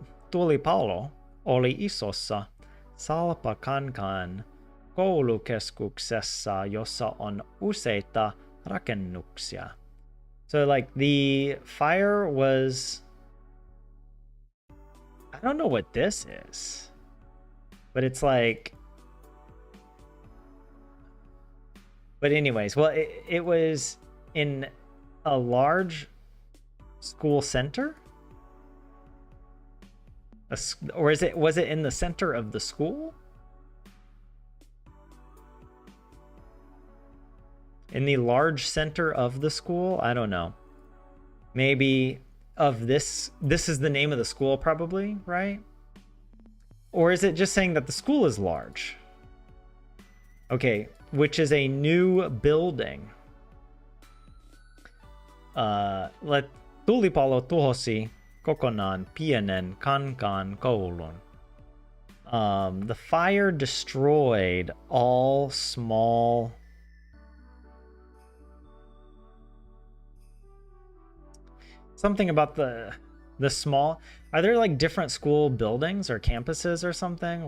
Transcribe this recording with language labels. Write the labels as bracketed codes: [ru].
[fi] Tulipalo oli isossa salpakankaan koulukeskuksessa, jossa on useita rakennuksia. [en] So like the fire was, I don't know what this is, but it's like, but anyways, well, it was in a large school center, or was it in the center of the school? In the large center of the school? I don't know. Maybe of this is the name of the school probably, right? Or is it just saying that the school is large? Okay, which is a new building. [fi] Let tulipalo tuhosi kokonaan pienen kankaan koulun. [en] The fire destroyed all small something about the small. Are there like different school buildings or campuses or something?